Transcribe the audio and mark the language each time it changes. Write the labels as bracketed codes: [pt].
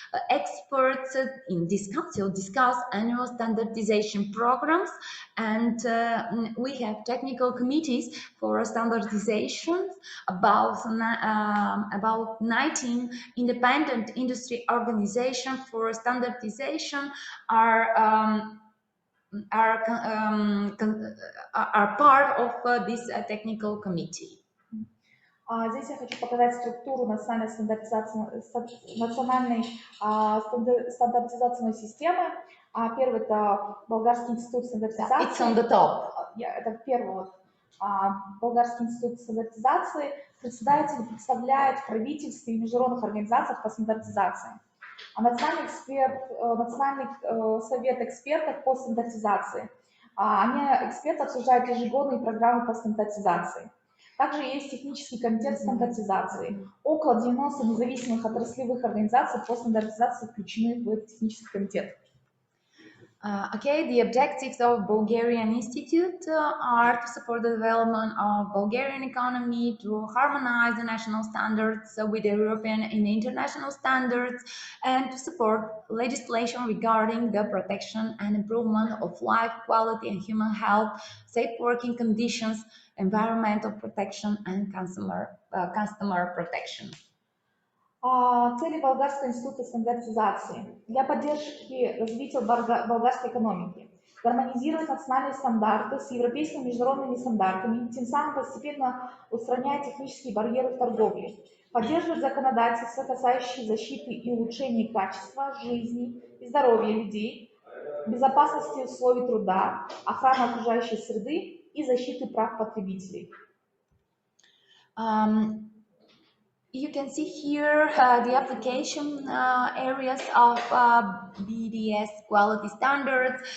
[en] Experts in this council discuss annual standardization programs, and we have technical committees for standardization. About 19 independent industry organizations for standardization are part of this technical committee. [ru] Здесь я хочу показать структуру национальной стандартизационной системы. Первый это Болгарский институт стандартизации. [en] It's on the top. [ru] Это первый вот. Болгарский институт стандартизации. Председатель представляет в правительстве и международных организациях по стандартизации. А Национальный совет экспертов по стандартизации. Эксперты обсуждают ежегодные программы по стандартизации. Также есть технический комитет стандартизации. Около 90 независимых отраслевых организаций по стандартизации включены в технический комитет. [en] Okay, the objectives of Bulgarian Institute are to support the development of Bulgarian economy, to harmonize the national standards with the European and international standards, and to support legislation regarding the protection and improvement of life quality and human health, safe working conditions, environmental protection, and customer protection. [ru] Цели Болгарского института стандартизации для поддержки развития болгарской экономики. Гармонизировать национальные стандарты с европейскими международными стандартами, тем самым постепенно устраняя технические барьеры в торговле. Поддерживать законодательство, касающееся защиты и улучшения качества жизни и здоровья людей, безопасности условий труда, охраны окружающей среды и защиты прав потребителей. [en] You can see here the application areas of BDS quality standards.